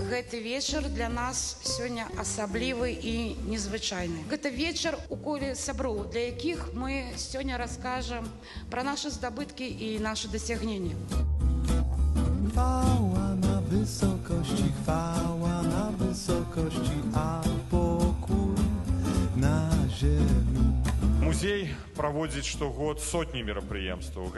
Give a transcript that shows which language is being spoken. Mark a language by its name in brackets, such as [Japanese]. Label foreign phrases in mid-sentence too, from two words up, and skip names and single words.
[Belarusian] Гэты вечар для нас сёння асаблівы і незвычайны. Гэта вечар у коле сяброў, для якіх мы сёння раскажам пра нашы здабыткі і нашы дасягненні. [Polish] Chwała na wysokości, a pokój na ziemi. [Belarusian] Музей праводзіць штогод сотні мерапрыемстваў.